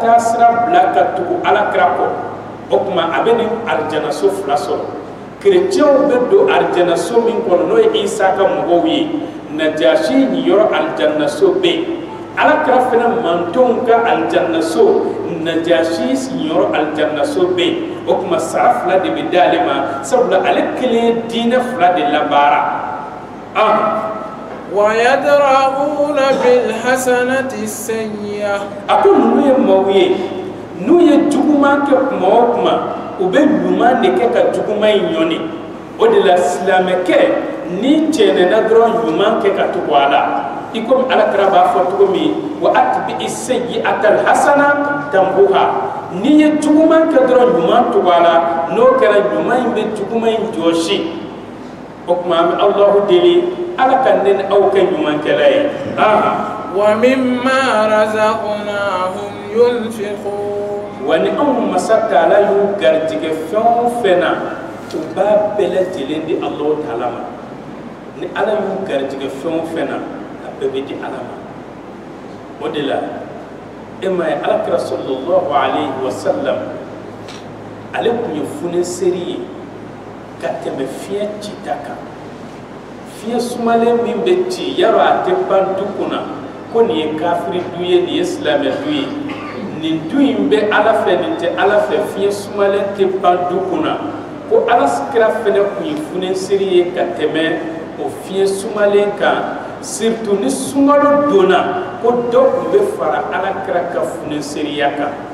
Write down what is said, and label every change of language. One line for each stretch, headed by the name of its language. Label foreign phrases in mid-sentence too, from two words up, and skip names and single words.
Bambara: taasira bila ka tugu Alakira kɔ o tuma a bɛ nin alijanaso fila sɔrɔ kereciyɛnw bɛ don alijanaso min kɔnɔ n'o ye Isa ka mɔgɔw ye Najashi niyɔrɔ alijanaso bɛ yen Alakira fana mantonw ka alijanaso Najashi niyɔrɔ alijanaso bɛ yen o tuma sara fila de bɛ d'ale ma sabula ale kelen ye diinɛ fila de labaara
Arabic: ويدرؤون بالحسنة السيئة أقول نوي مويه
Bambara: n'u ye juguman kɛ kuma o kuma u bɛ ɲuman de kɛ ka juguman in ɲɔni o de la silamɛkɛ ni cɛnɛna dɔrɔn ɲuman kɛ ka tugu a la i komi alakira b'a fɔ cogo min
Arabic: وأتبع السيئة الحسنة تمحها
Bambara: n'i ye juguman kɛ dɔrɔn ɲuman tugu a la n'o kɛra ɲuman in bɛ juguman in jɔsi o tuma an bɛ Alahu deli ala ka ne ni aw kɛ ɲumankɛla ye
Arabic: ومما رزقناهم ينفقون
Bambara: wa ni anw masa taala y'u garijɛgɛ fɛn o fɛn na u b'a bɛɛ lajɛlen di Alahu taala ma ni ala y'u garijɛgɛ fɛn o fɛn na a bɛɛ bɛ di ala ma o de la e ma ye alakira
Arabic: صلى الله عليه وسلم
Bambara: ale tun ye funeseri ye ka tɛmɛ fiɲɛ cita kan fiɲɛ sumalen min bɛ ci yarɔ a tɛ ban du kunna ko nin ye kafiri du ye nin ye silamɛ du ye nin du in bɛ ala fɛ nin tɛ ala fɛ fiɲɛ sumalen tɛ ban du kunna ko alakira fɛnɛ tun ye funeseri ye ka tɛmɛ o fiɲɛ sumalen kan surtout ni sunkalo donna ko dɔ tun bɛ fara alakira ka funeseriya kan